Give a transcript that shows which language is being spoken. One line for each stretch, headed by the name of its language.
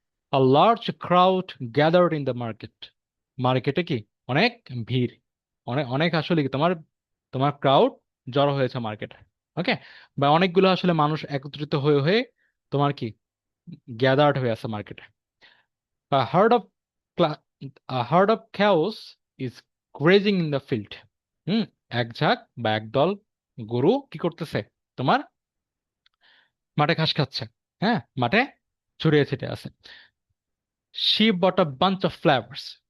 English: a large crowd gathered in the market,
Bangla: মার্কেটে কি অনেক ভিড়, অনেক অনেক আসলে কি তোমার তোমার ক্রাউড জড়ো হয়েছে মার্কেটে। ওকে, বা অনেকগুলো আসলে মানুষ একত্রিত হয়ে হয়ে তোমার কি গ্যাদার্ড হয়ে আছে মার্কেটে।
English: A herd of cla- a herd of cows is grazing in the field.
Bangla: হুম, এক ঝাঁক বা একদল গরু কি করতেছে তোমার মাঠে ঘাস খাচ্ছে। হ্যাঁ, মাঠে ছড়িয়ে ছিটিয়ে আছে।
English: She bought a bunch of flowers.